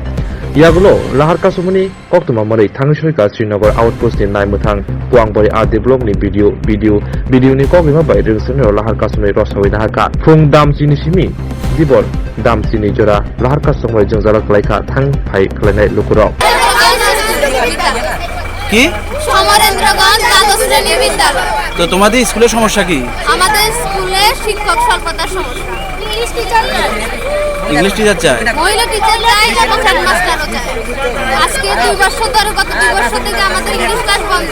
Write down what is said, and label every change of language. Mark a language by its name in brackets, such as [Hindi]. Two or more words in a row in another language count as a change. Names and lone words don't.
[Kok Borok] Yagulo, Lahar Kasumuni, Koktuma Mari, Tangshoika, Srinagar Outpost in Naimutang, Puangbori Art Develop ni video ni Kokima by Rwngnogo, Lahar Kasumuni Rosawina Haka, Phung Dam Sinishimi, Dibor, Dam Sinijora, Lahar Kasumai Jungzala Klaika, Tang Pai Klanai Lukurok. [Bangla] কি সমরেন্দ্রগঞ্জ দ্বাদশ শ্রেণী বিদ্যালয়। তো তোমাদের স্কুলের সমস্যা কি? আমাদের স্কুলে শিক্ষক স্বল্পতার সমস্যা। [English] English teacher [Bangla] চাই। [English] English teacher [Bangla] চাই। মহিলা টিচার চাই এবং হেডমাস্টারও চাই। আজকে 2 বছর ধরে গত 2 বছর থেকে আমাদের [English] English class [Bangla] বন্ধ।